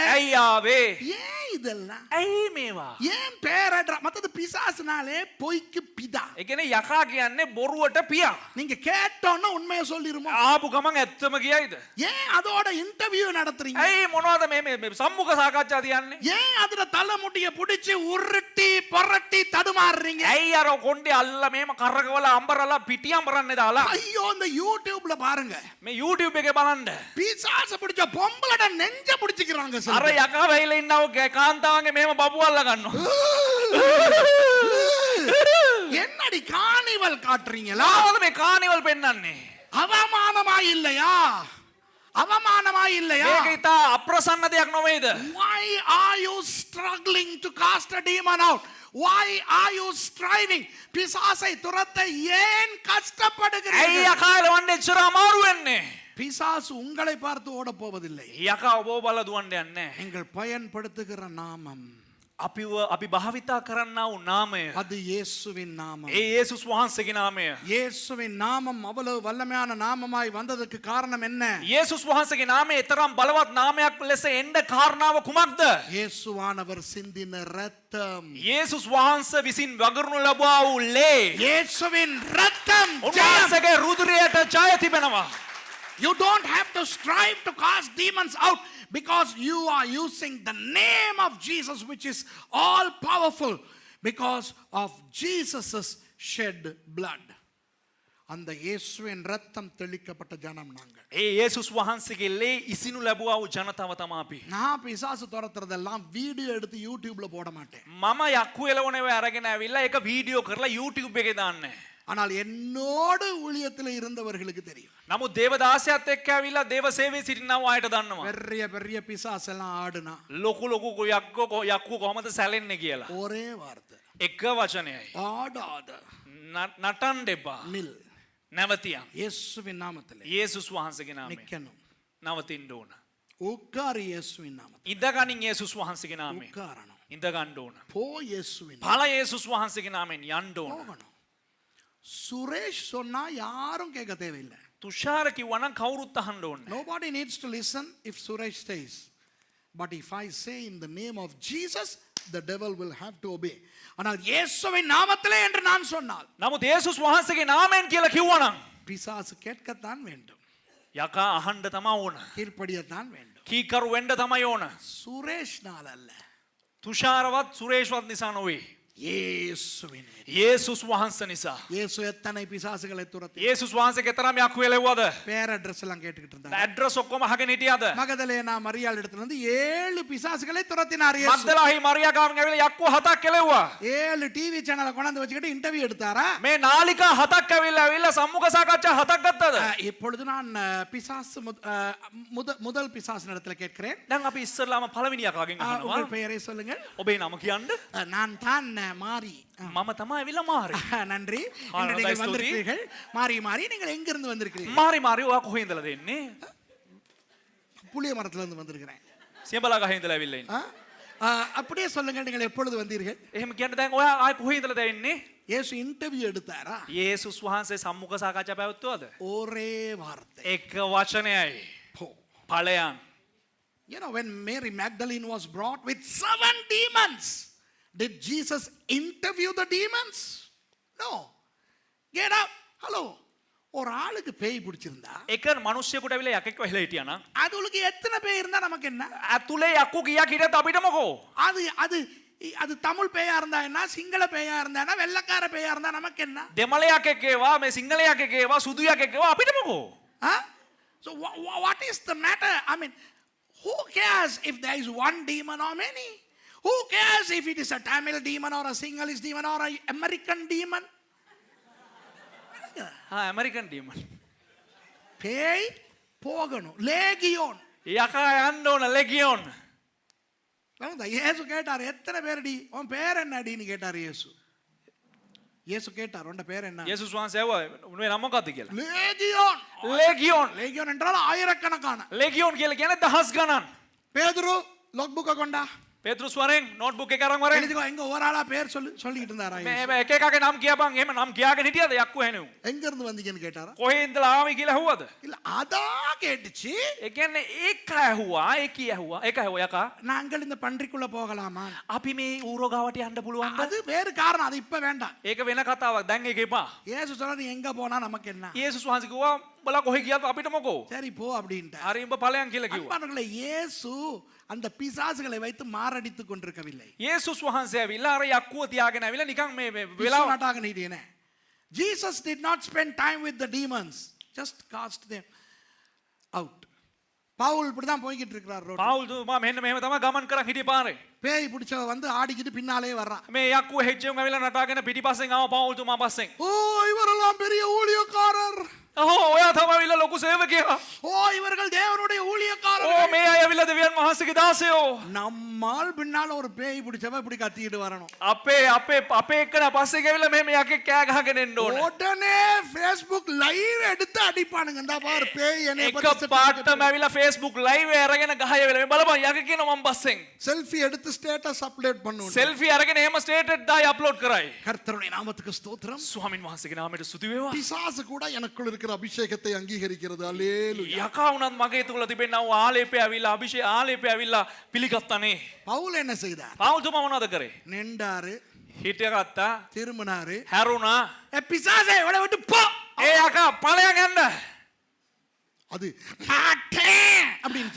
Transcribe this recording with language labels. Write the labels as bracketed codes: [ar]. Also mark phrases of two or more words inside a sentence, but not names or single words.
[si] ඇයි ආවේ? [ta] ஏன் இதெல்லாம்? [si] ඇයි මේවා? [ta] ஏன் பேரட்ரா? மத்தது பிசாசுனாலே பொய்க்கு பிதா. [si] ඒ කියන්නේ යකා කියන්නේ බොරුවට පියා. [ta] நீங்க கேட்டோன்னா உண்மையை சொல்லிருமோ? [si] ආපු ගමන් ඇත්තම කියයිද? [ta] ஏன் அதோட இன்டர்வியூ நடத்துறீங்க? [si] ඇයි මොනවද මේ සම්මුඛ සාකච්ඡා තියන්නේ? [ta] ஏன் அதுல தலைமுடிய புடிச்சு உருட்டி புரட்டி தடுமாறுறீங்க? [si] ඇයි අර කොණ්ඩේ අල්ලලා මේම කරකවලා අම්බරලා පිටි අම්බරන්නේ දාලා? [ta] ஐயோ, இந்த யூடியூப்ல பாருங்க, [si] මේ YouTube එකේ බලන්න. [ta] பிசாசு பிடிச்ச பொம்பளட நெஞ்ச பிடிச்சிக்கிறாங்க [si] අර [ta] சார். [si] යකා වෙයිලා ඉන්නව කාන්තාවන්ගේ මේම බබු අල්ල ගන්නවා. [ta] என்னடி காணிவல் காட்டுறீங்களா? [si] මොකද මේ කානිවල් පෙන්වන්නේ? [ta] அவமானமா இல்லையா? அவமானமா இல்லையா? [si] මේක ඉතා අප්‍රසන්න දෙයක් නොවේද? [en] Why are you struggling to cast a demon out? Why are you striving? [ta] பிசாசை துரத்த ஏன் [si] ඇයි [ta] கஷ்டப்படுகிறீர்கள்? [si] යකා එලවන්නේ එච්චර අමාරු වෙන්නේ? [ta] பிசாசு உங்களை பார்த்து ஓட போவதில்லை. [si] යකා ඔබ බලලා දුවන්න යන්නේ. [ta] நீங்கள் பயன்படுத்துகிற நாமம் [si] අපි භාවිතා කරන්නා වූ නාමය [ta] அது இயேசுவின் நாமம். [si] ඒ යේසුස් වහන්සේගේ නාමය. [ta] இயேசுவின் நாமம் அவ்வளவு வல்லமையான நாமமாய் வந்ததற்கு காரணம் என்ன? [si] යේසුස් වහන්සේගේ නාමය තරම් බලවත් නාමයක් ලෙස එන්න කාරණාව කුමක්ද? [ta] இயேசுவானவர் சிந்தின ரத்தம். [si] යේසුස් වහන්සේ විසින් වගුරුණු ලබා වූ ලේ. [ta] இயேசுவின் ரத்தம் ஜெயம். [si] උන්වහන්සේගේ රුධිරයට ජය තිබෙනවා. [en] You don't have to strive to cast demons out because you are using the name of Jesus, which is all powerful, because of Jesus's shed blood. [ta] அந்த இயேசுவின் ரத்தம் தெளிக்கப்பட்ட ஜனம் நாங்கள். [si] ඒ යේසුස් වහන්සේගේ ලේ ඉසිනු ලැබුවා වූ ජනතාව තමයි අපි. [ta] நான் பிசாசு துரத்துறதெல்லாம் வீடியோ எடுத்து யூடியூப்ல போட மாட்டேன். [si] මම යක්කු එලවනේ අරගෙන ඇවිල්ලා ඒක වීඩියෝ කරලා YouTube එකේ දාන්නේ. [ta] ஆனால் என்னோடு ஊழியத்தில் இருந்தவர்களுக்கு தெரியும். [si] නමුත් දේවදාසයත් එක්ක ඇවිල්ලා දේව සේවයේ සිටිනව අයට දන්නවා. [ta] பெரிய பெரிய பிசாசெல்லாம் ஆடுனா [si] ලොකු ලොකු යක්කු කොහමද සැලෙන්නේ කියලා. [ta] ஒரே வார்த்தை, [si] එක වචනයයි. [ta] ஆடாத, [si] නටන්න එපා. [ta] நில். [si] නැවතියන්. [ta] இயேசுவின் நாமத்திலே [si] යේසුස් වහන්සේගේ නාමයෙන් [ta] நிக்கணும். [si] නවතින්න ඕන. [ta] உட்காரு இயேசுவின் நாமத்தில். [si] ඉඳගනින් යේසුස් වහන්සේගේ නාමයෙන් [ta] உட்காரணும். [si] ඉඳ ගන්න ඕන. [ta] போ இயேசுவின் [si] පළ යේසුස් වහන්සේගේ නාමයෙන් යන්න ඕන. [ta] போகணும். சுரேஷ் சொன்னா யாரும் கேட்க தேவையில்லை. [si] තුෂාර කිව්වනම් කවුරුත් අහන්න ඕනේ. [en] Nobody needs to listen if Suresh says. But if I say in the name of Jesus, the devil will have to obey. [ta] ஆனால் இயேசுவின் நாமத்திலே என்று நான் சொன்னால் [si] නමුත් යේසුස් වහන්සේගේ නාමයෙන් කියලා කිව්වනම් [ta] பிசாசு கேட்கத்தான் வேண்டும், [si] යකා අහන්න තමයි ඕන. [ta] கீழ்ப்படியத்தான் வேண்டும். [si] කීකරු වෙන්න තමයි ඕන. [ta] சுரேஷ்னால் அல்ல, [si] තුෂාරවත් සුරේෂ්වත් නිසා නොවේ. [ta] இயேசுவின். [si] යේසුස් වහන්සේ නිසා. [ta] இயேசு எத்தனை பிசாசுகளை துரத்தி [si] යේසුස් වහන්සේ තරම් යක්කු එලෙව්වද? [ta] பேர் அட்ரஸ் எல்லாம் கேட்டுக்கிட்டு இருந்தார். [si] ඇඩ්‍රස් ඔක්කොම අහගෙන හිටියද? [ta] மகதலேனா மரியாள் இடத்துல இருந்து 7 பிசாசுகளை துரத்தினார் இயேசு. [si] මග්දලාහි මරියා ගාමින් ඇවිල්ලා යක්කු 7ක් එලෙව්වා. [ta] 7 டிவி சேனலை கொண்டாந்து வச்சுக்கிட்டு இன்டர்வியூ எடுத்தாரா? [si] මේ නාලිකා 7ක් ඇවිල්ලා සම්මුඛ සාකච්ඡා 7ක් ගත්තද? [ta] இப்பொழுது நான் பிசாசு முதல் பிசாசு இடத்துல கேட்கிறேன். [si] දැන් අපි ඉස්සරලාම පළවෙනි යකාගෙන් අහනවා. [ta] உங்கள் பெயரை சொல்லுங்கள். [si] ඔබේ නම කියන්න. [ta] நான் தான் மாரி. [si] මම තමයි ඇවිල්ලා මාරි. [ta] நன்றி. இன்று நீங்கள் வந்திருக்கிறீர்கள். மாரி மாரி, நீங்கள் எங்க இருந்து வந்திருக்கிறீர்கள்? [si] මාරි මාරි ඔයා කොහේ ඉඳලාද එන්නේ? [ta] புளிய மரத்துல இருந்து வந்திருக்கிறேன். [si] සියඹලා ගහේ ඉඳලා ඇවිල්ලා ඉන්නේ. [ta] அப்படியே சொல்லுங்கள், நீங்கள் எப்பொழுது வந்தீர்கள்? [si] එහෙම කියන්න දැන් ඔයා ආයි කොහේ ඉඳලාද එන්නේ? [ta] இயேசு இன்டர்வியூ எடுத்தாரா? [si] යේසුස් වහන්සේ සම්මුඛ සාකච්ඡා පැවැත්වුවද? [ta] ஒரே வார்த்தை, [si] එක වචනයයි. [ta] போ. [si] ඵලයන්. [en] You know, when Mary Magdalene was brought with 7 demons, Did Jesus interview the demons? No. Get up. Hello. [ta] ஒரு ஆளுக்கு பேய் பிடிச்சிருந்தா [si] එක මිනිස්සෙකුට ඇවිල්ලා යකෙක්ව හෙලා හිටියා නම් [ta] அதுக்கு எத்தனை பேய் இருந்தா நமக்கு என்ன? [si] ඇතුලේ යක්කු ගියක් හිටියත් අපිට මොකෝ? [ta] அது அது அது தமிழ் பேயா இருந்தா என்ன, சிங்கள பேயா இருந்தா என்ன, வெள்ளக்கார பேயா இருந்தா நமக்கு என்ன? [si] දෙමළ යකෙක් ඒවා මේ සිංහල යකෙක් ඒවා සුදු යකෙක් ඒවා අපිට මොකෝ? [en] Huh? So what is the matter? I mean, who cares if there is one demon or many? Who cares if it is a Tamil demon or a Sinhalese demon or an American demon? American demon. [ta] பேய் போகணும். லேகியோன். [si] යකා යන්න ඕන ලෙගියොන්. [ta] இயேசு கேட்டார், எத்தனை பேரடி, உன் பேர் என்னடின்னு கேட்டார் இயேசு. இயேசு கேட்டார், உன் பேர் என்ன? [si] යේසුස් වහන්සේ ඇහුවා උනේ නම මොකක්ද කියලා. [ta] லேகியோன். [si] ලෙගියොන්. [ta] லேகியோன் என்றால் ஆயிரக்கணக்கான. [si] ලෙගියොන් කියලා කියන්නේ දහස් ගණන්. [ta] பேதுரு லாக் புக்க கொண்டா. [si] පේතෘස් වරෙන් නෝට්බුක් එක අරන් වරෙන්. [ta] எழுதிக்கோ, எங்க ஒரு ஆளா பேர் சொல்லிட்டு இருந்தாரா? [si] මේ එක එකගේ නම් කියපන්. එහෙම නම් කියාගෙන හිටියද යක්කු හැනෙව්. [ta] எங்க இருந்து வந்தீங்கன்னு கேட்டாரா? [si] කොහේ ඉඳලා ආවේ කියලා ඇහුවද? [ta] இல்ல அதான் கேட்டுச்சு. [si] ඒ කියන්නේ ඒක ඇහුවා, ඒක ඇහුවා. ඒක ඇහුවා යකා. [ta] நாங்கள் இந்த பன்றிக்குள்ள போகலாமா? [si] අපි මේ ඌරෝ ගාවට යන්න පුළුවන්ද? [ta] அது வேறு காரணம், அது இப்ப வேண்டாம். [si] ඒක වෙන කතාවක්. දැන් ඒක එපා. [ta] இயேசு சொன்னாரு, எங்க போனா நமக்கு என்ன? [si] යේසුස් වහන්සේ කිව්වා බලා කොහේ ගියත් අපිට මොකෝ? [ta] சரி போ அப்படின்ட்டார். [si] හරි උඹ ඵලයන් කියලා කිව්වා. [ta] அன்பானவர்களே, இயேசு அந்த பிசாசுகளை வைத்து மாரடித்துக் கொண்டிருக்கவில்லை. [si] යේසුස් වහන්සේ ඇවිල්ලා අර යක්කුව තියාගෙන ඇවිල්ලා නිකන් මේ [ta] விழா [si] වෙලාව [ta] நாட்டாக நீடியனே. [en] Jesus did not spend time with the demons, just cast them out. [ta] பவுல் இப்படிதான் போய்கிட்டு இருக்கிறார் ரோட்ல. [si] පාවුල් තුමා මෙන්න මෙහෙම තමයි ගමන් කරන් හිටියේ පාරේ. [ta] பேய் பிடிச்சவ வந்து ஆடிக்கிட்டு பின்னாலே வர்றா. [si] මේ යක්කුව හෙච්චෙන් ඇවිල්ලා නටාගෙන පිටිපස්සෙන් ආව පාවුල් තුමා පස්සෙන්. [ta] ஓ, இவரெல்லாம் பெரிய ஊழியக்காரர். [si] ඔහො ඔයා තමයි ඇවිල්ලා ලොකු සේවකයා. [ta] ஓ, இவர்கள் தேவனுடைய ஊழியக்காரர். [si] ඕ මේ අය ඇවිල්ලා දෙවියන් වහන්සේගේ දාසයෝ. [ta] நம்மால் பின்னால ஒரு பேய் பிடிச்சவ இப்படி கத்திக்கிட்டு வரணும். [si] අපේ එක්කන පස්සෙන් ඇවිල්ලා මෙහෙම යකෙක් කෑ ගහගෙන එන්න ඕන. [ta] உடனே Facebook லைவ் எடுத்து அடிப்பானுங்க. இந்த பாரு பேய் என்னை [si] එක පාටම ඇවිල්ලා Facebook live අරගෙන ගහය වෙලා මේ බලපන් යක කියන මම පස්සෙන්. [ta] செல்ஃபி எடுத்து [en] status upload [ta] பண்ணுவோம். [si] සෙල්ෆි අරගෙන එහෙම ස්ටේටස් දායි අප්ලෝඩ් කරයි. [ta] கர்த்தருடைய நாமத்துக்கு ஸ்தோத்திரம். [si] ස්වාමින් වහන්සේගේ නාමයට ස්තුති වේවා. [ta] பிசாசு கூட எனக்குள்ள இருக்கிற அபிஷேகத்தை அங்கீகரிக்கிறது. அல்லேலூயா. [si] යකා වුණත් මගේ තුල තිබෙනා වූ ආලේපය ඇවිල්ලා ආලේපය ඇවිල්ලා පිළිගත්තානේ. [ta] பவுல் என்ன செய்தார்? [si] පාවුල් තුමා මොනවද කරේ? [ta] நின்றாரு, [si] හිටියගත්තා, [ta] திரும்பினாரு. [si] හැරුණා. [ta] ஏ பிசாசே, இவளை விட்டு போ. [si] ඒ යකා ඵලයන් යන්න. [ta] அது மாட்டேன் அப்படின்ச்சா.